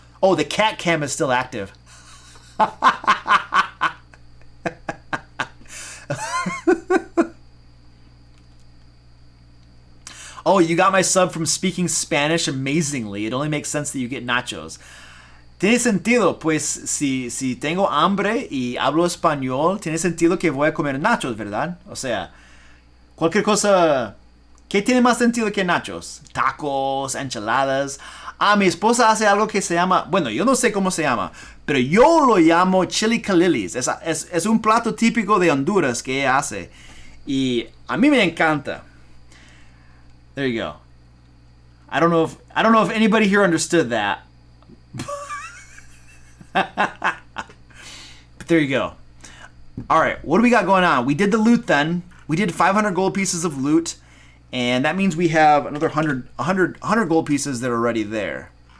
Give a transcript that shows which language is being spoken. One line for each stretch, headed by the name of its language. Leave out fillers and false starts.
English: Oh, the cat cam is still active. Oh, you got my sub from speaking Spanish amazingly. It only makes sense that you get nachos.
Spanish: Tiene sentido, pues si tengo hambre y hablo español, tiene sentido que voy a comer nachos, ¿verdad? O sea, cualquier cosa. ¿Qué tiene más sentido que nachos? Tacos, enchiladas. Ah, mi esposa hace algo que se llama, bueno, yo no sé cómo se llama, pero yo lo llamo chili calilis. Es un plato típico de Honduras que ella hace. Y a mí me encanta.
English: There you go. I don't know if anybody here understood that. But there you go. All right, what do we got going on? We did the loot then. We did 500 gold pieces of loot, and that means we have another 100 gold pieces that are already there.